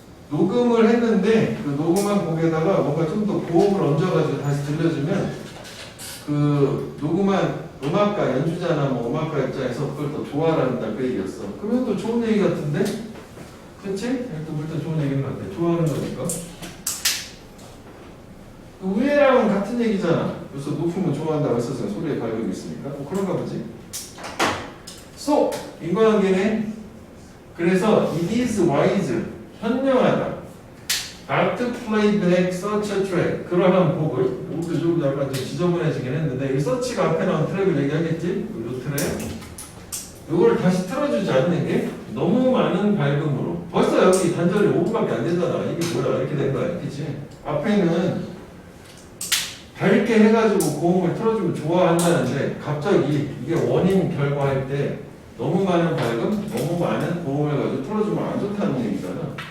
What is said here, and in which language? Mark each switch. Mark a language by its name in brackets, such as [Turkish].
[Korean] 녹음을 했는데 그 녹음한 곡에다가 뭔가 좀 더 고음을 얹어가지고 다시 들려주면 그 녹음한 음악가, 연주자나 뭐 음악가 입장에서 그걸 더 좋아한다 그 얘기였어. 그러면 또 좋은 얘기 같은데? 그치? 또 물론 좋은 얘기인 것 같아. 좋아하는 거니까. 그 위에랑은 같은 얘기잖아. 그래서 높으면 좋아한다고 했었으니까 소리에 발음이 있으니까. 뭐 그런가 보지. So, 인과관계네. 그래서 [English] it is wise, [Korean] 현명하다. [English] not to play back such a track. [Korean] 그러한 곡을, 이것도 좀 약간 좀 지저분해지긴 했는데, 이 search가 앞에 나온 트랙을 얘기하겠지? 이 트랙. 이걸 다시 틀어주지 않는 게 너무 많은 밝음으로. 벌써 여기 단절이 5분밖에 안 되잖아. 이게 뭐야? 이렇게 된 거야. 그치? 앞에는 밝게 해가지고 고음을 틀어주면 좋아한다는데 갑자기 이게 원인 결과할 때 너무 많은 밝음, 너무 많은 고음을 가지고 틀어주면 안 좋다는 얘기잖아.